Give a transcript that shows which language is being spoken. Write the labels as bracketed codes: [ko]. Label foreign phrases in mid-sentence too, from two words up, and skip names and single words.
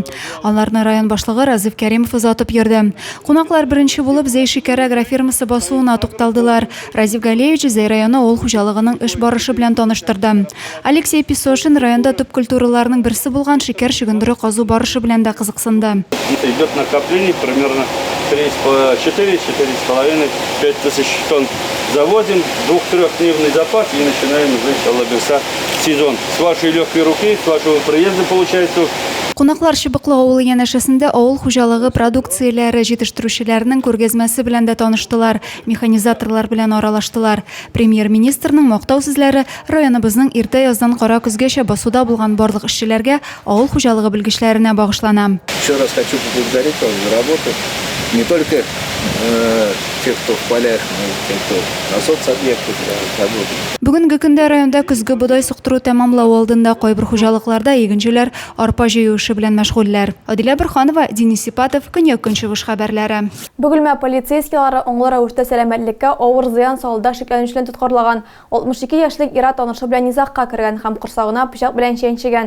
[tt] Аларны район башлыгы Разиф Кәримов озатып йөрде. Кунаклар беренче булып Зәй шикәр агрофирмасы басуына тукталдылар. Разиф Галеевич Зәй районы авыл хуҗалыгының эш барышы белән таныштырды. Алексей Песошин районда төп культураларның берсе булган шикәр чөгендере казу барышы белән дә кызыксынды. [ru] Идет накопление примерно 4,5 тысяч тонн. Завозим 2-3-дневный запас и начинаем уже лобеса сезон. С вашей легкой руки, с вашего приезда получается. [tt] Кунаклар Чыбыклы авылы янәшәсендә авыл хуҗалыгы продукцияләре җитештерүчеләренең күргәзмәсе белән дә таныштылар, механизаторлар белән аралаштылар. Премьер-министрның мактау сүзләре районыбызның иртә яздан кара көзгәчә басуда булган барлык эшчеләргә авыл хуҗалыгы белгечләренә багышлана. [ru] Еще раз хочу поблагодарить вас за работу. Не только тех, кто в полях, но и тех, кто на соцобъектах работает. [tt] Бүгенге көндә районда көзге бодай суктыру тәмамлау алдында кайбер хуҗалыкларда игенчеләр арпа җыю эше белән мәшгульләр. Адилә Бирханова, Денис Сипатов, Көньяк-Көнчыгыш хәбәрләре. Бөгелмә полицейскийлары аңлы рәвештә сәламәтлеккә авыр зыян салуда шикләнүчеләрне тоткарлаган. 62 яшьлек ир танышы белән низагка кергән һәм корсагына пычак белән чәнчегән.